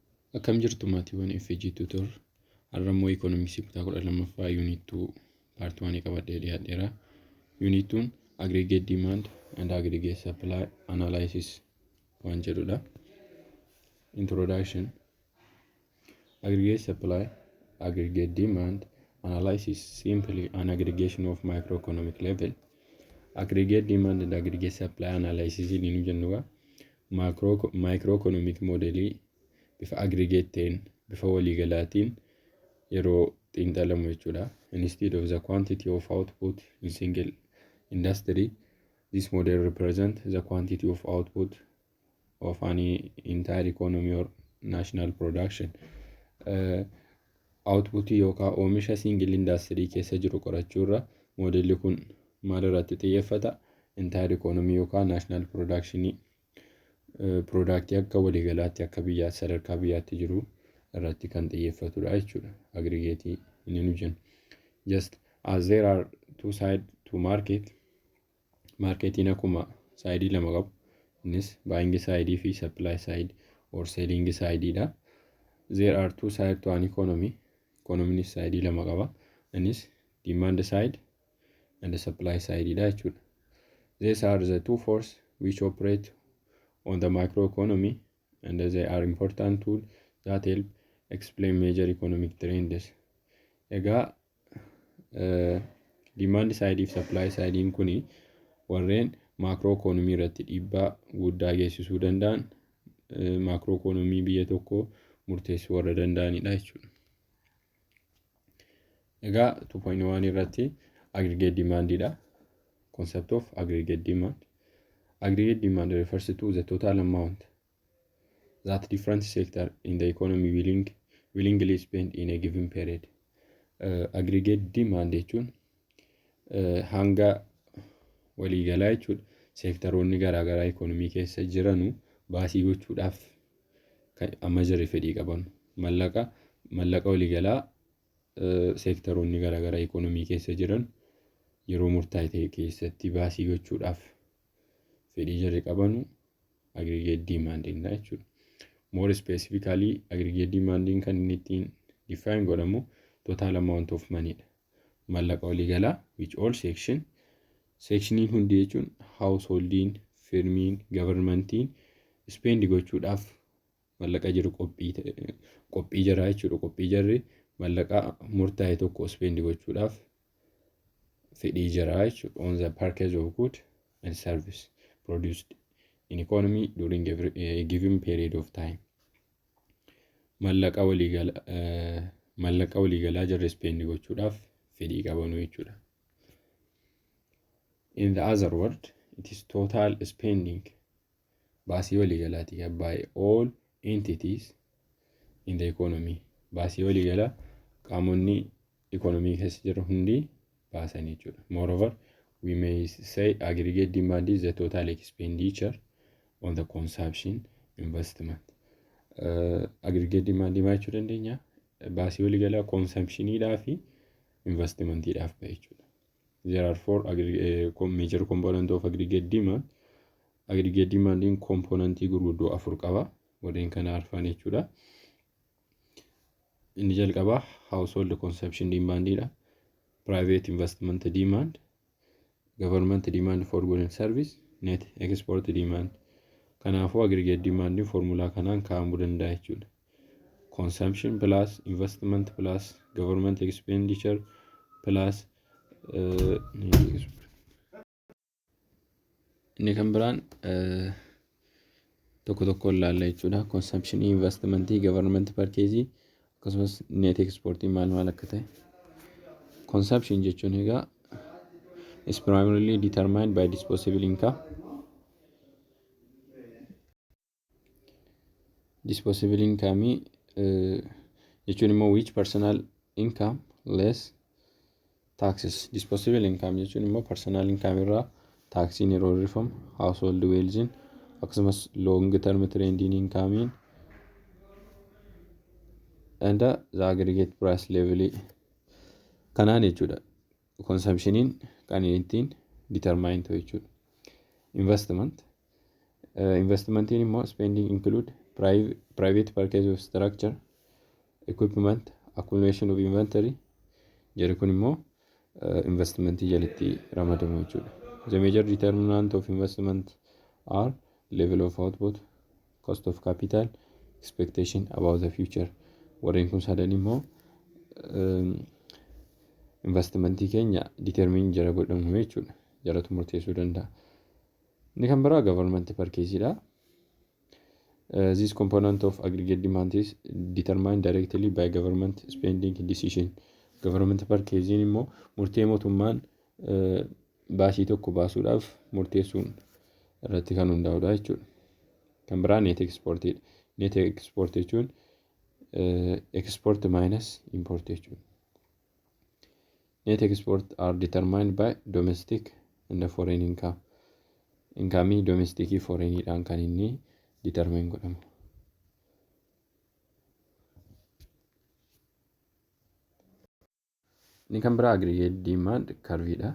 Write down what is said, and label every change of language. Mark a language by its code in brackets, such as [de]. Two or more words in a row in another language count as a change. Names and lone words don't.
[om] Akkam jirtu maatiiwwan FG Tutor har'ammoo Ikoonomiksii kutaa 12ffaa [en] Unit 2 Part 1 [om] qabadhee dhiyaadheera. [en] Unit 2 Aggregate Demand and Aggregate Supply Analysis [om] waan jedhudha. [en] Introduction. Aggregate Supply, Aggregate Demand Analysis simply an aggregation of microeconomic level. Aggregate Demand and Aggregate Supply Analysis [om] inni jennuga microeconomic modelii bifa aggregate ta'een bifa waliigalaatiin yeroo xiinxalamu jechuudha. [en] Instead of the quantity of output in single industry, this model represents the quantity of output of an entire economy or national production. [om] Output yookaan oomisha [en] single industry [om] keessa jiru qorachuurra modelli kun maal irratti xiyyeeffata? [en] Entire economy [om] yookaan [en] national production product [om] akka waliigalaatti akka biyyaatti sadarkaa biyyaatti jiru irratti kan xiyyeeffatudha jechuudha. Aggregate inni nu jennu. [en] Just as there are two sides to market, [om] marketiin akkuma saayidii lama qabu. Innis [en] buying side [om] fi [en] supply side or selling side [om] dha. [en] There are two sides to an economy. Economy side [om] lama qaba. Innis [en] demand side and the supply side [om] dha jechuudha. [en] These are the two forces which operate on the microeconomy, and they are important tools that help explain major economic trends. [om] Egaa [en] demand side [om] fi [en] supply side [om] kuni warreen macroeconomy irratti dhiibbaa guddaa geessisuu danda'an macroeconomy biyya tokko murteessuu warra danda'anidha jechuudha. Egaa 2.1 irratti [en] aggregate demand [om] dha. [en] Concept of aggregate demand. Aggregate demand refers to the total amount that different sectors in the economy willingly spend in a given period. Aggregate demand [om] jechuun hanga waliigalaa jechuudha. Seektaroonni garaagaraa economy keessa jiranu baasii gochuudhaaf amma jirre fedhii qaban. Mallaqa waliigalaa seektaroonni garaagaraa economy keessa jiran yeroo murtaa'e ta'e keessatti baasii gochuudhaaf fedhii jirre qabanu [en] aggregate demand [om] jechuudha. [en] More specifically, aggregate demand [om] kan inni ittiin define godhamu [en] total amount of money dha. [om] Mallaqa waliigalaa [en] which all [om] sectioniin hundi jechuun householdiin, firmiin, governmentiin spend gochuudhaaf mallaqa jiru qophii jira jechuudha. Qophii jirre mallaqa murtaa'e tokko spend gochuudhaaf fedhii jira jechuudha. [en] On the purchase of goods and service produced in economy during a given period of time. [om] Mallaqa waliigalaa jirre spend gochuudhaaf fedhii qabanu jechuudha. [en] In the other word, it is total spending [om] baasii waliigalaati [en] by all entities in the economy. [om] Baasii waliigalaa qaamonni economy keessa jiran hundi baasan jechuudha. [en] Moreover, we may say aggregate demand is the total expenditure on the consumption investment. Aggregate demand [om] jechuu dandeenya baasii waliigalaa consumptionidhaa fi investmentidhaaf bahe jechuudha. [en] There are four major components of aggregate demand. Aggregate demand [om] componentii gurguddoo afur qaba. Warreen kana arfan jechuudha. Inni jalqaba [en] household consumption [om] demandidha. [en] Private investment demand, government demand for goods and service, net export demand. [om] Kanaafuu [en] aggregate demand formula [om] kanaan kaa'amuu danda'a jechuudha. [en] Consumption plus investment plus government expenditure plus [om] inni kan biraan tokko tokko ilaalla jechuudha. [en] Consumption, investment, government purchase akkasumas net export [om] maal akka ta'e. [en] Consumption [om] jechuun egaa [en] is primarily determined by disposable income. Disposable income [om] jechuun immoo [en] which personal income less taxes. Disposable income [om] jechuun immoo [en] personal income [om] irraa taaksiin yeroo hir'ifamu, [en] household wealth akkasumas long term trend income and the aggregate price level [om] kanaan jechuudha. Consumptioniin kan ittiin determine ta'u jechuudha. Investmentiin immoo [en] spending include private purchase of structure, equipment, accumulation of inventory. [om] Jarri kun immoo investmentii jalatti ramadamu jechuudha. [en] The major determinant of investment are level of output, cost of capital, expectation about the future. [om] Warreen kun sadan immoo investmentii keenya determine jara godhamu jechuudha. Jaratu murteessuu danda'a. Inni kan biraa [en] government purchase [om] dha. [en] This component of aggregate demand is determined directly by government spending decision. Government purchase [om] immoo murtee mootummaan baasii tokko baasuudhaaf murteessuun irratti kan hundaa'udha jechuudha. Kan biraa [en] net export [om] dha. [en] Net export [om] jechuun [en] export minus import [om] jechuudha. [en] Net export are determined by domestic and foreign income. Income domestic foreign [om] dhaan kan inni determine godhamu. Ni kan biraa [en] aggregate demand curve [om] dha.